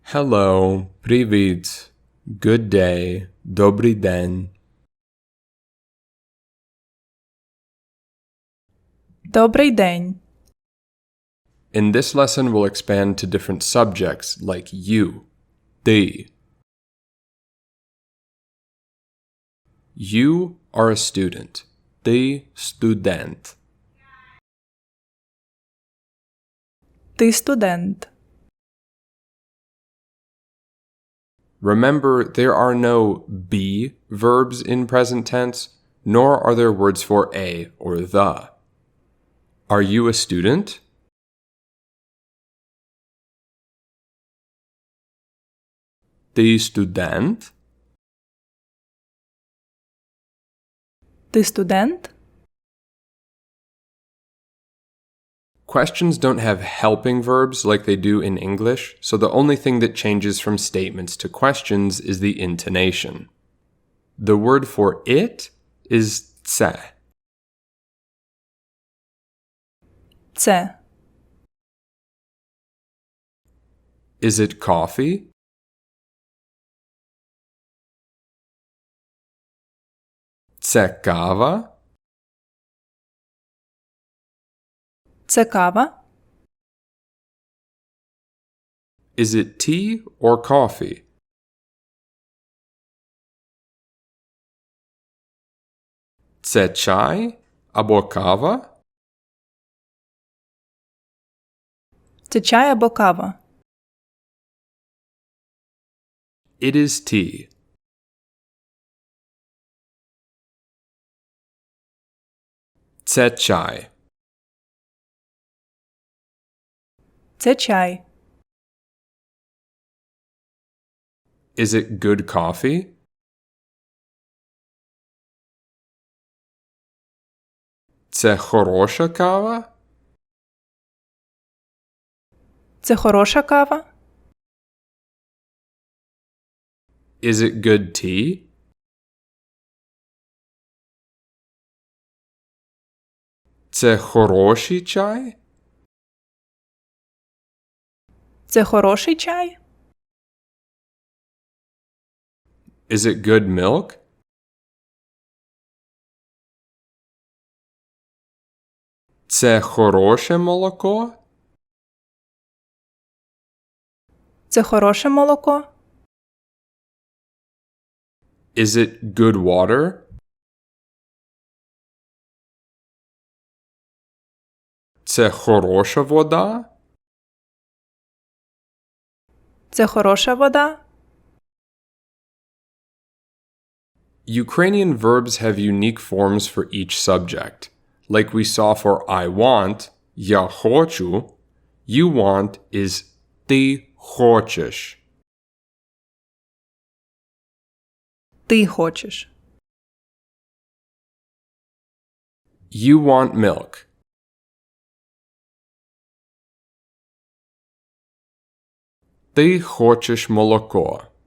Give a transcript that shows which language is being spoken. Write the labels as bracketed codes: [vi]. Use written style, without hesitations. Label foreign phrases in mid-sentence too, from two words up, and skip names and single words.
[en] Hello, привіт, good day, [uk] добрий день. Добрий день. [en] In this lesson, we'll expand to different subjects like you, ти. You are a student. [uk] Ти студент. Ти студент. [en] Remember, there are no be verbs in present tense, nor are there words for a or the. Are you a student? [uk] Ти студент? Ти студент? [en] Questions don't have helping verbs like they do in English, so the only thing that changes from statements to questions is the intonation. The word for it is це. [uk] Це. [en] Is it coffee? [uk] Це кава? Це кава? [en] Is it tea or coffee? [uk] Це чай або кава? Це чай або кава? [en] It is tea. [uk] Це чай. Це чай. [en] Is it good coffee? [uk] Це хороша кава? Це хороша кава? [en] Is it good tea? [uk] Це хороший чай? Це хороший чай? [en] Is it good milk? [uk] Це хороше молоко? Це хороше молоко? [en] Is it good water? [uk] Це хороша вода? Це хороша вода? [en] Ukrainian verbs have unique forms for each subject. Like we saw for I want, [uk] я хочу, [en] you want is [uk] ти хочеш. Ти хочеш. [en] You want milk. [uk] Ти хочеш молоко.